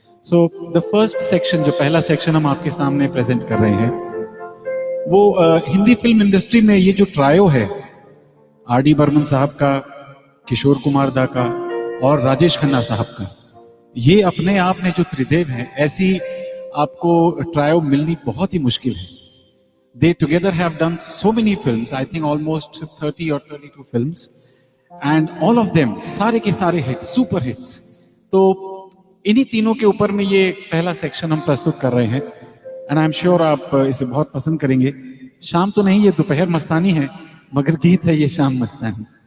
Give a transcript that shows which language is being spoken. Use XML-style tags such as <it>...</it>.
<hi>So the first section, जो पहला section हम आपके सामने प्रेजेंट कर रहे हैं, वो हिंदी फिल्म इंडस्ट्री में ये जो ट्रायो है, आर डी बर्मन साहब का, किशोर कुमार दा का और राजेश खन्ना साहब का, ये अपने आप में जो त्रिदेव है, ऐसी आपको ट्रायो मिलनी बहुत ही मुश्किल है।</hi> <en>They together have done so many films, I think almost 30 or 32 films, and all of them, सारे के सारे hits, super hits.</en> <hi>तो इन्हीं तीनों के ऊपर में ये पहला सेक्शन हम प्रस्तुत कर रहे हैं, एंड आई एम श्योर आप इसे बहुत पसंद करेंगे। शाम तो नहीं, ये दोपहर मस्तानी है, मगर गीत है ये शाम मस्तानी।</hi>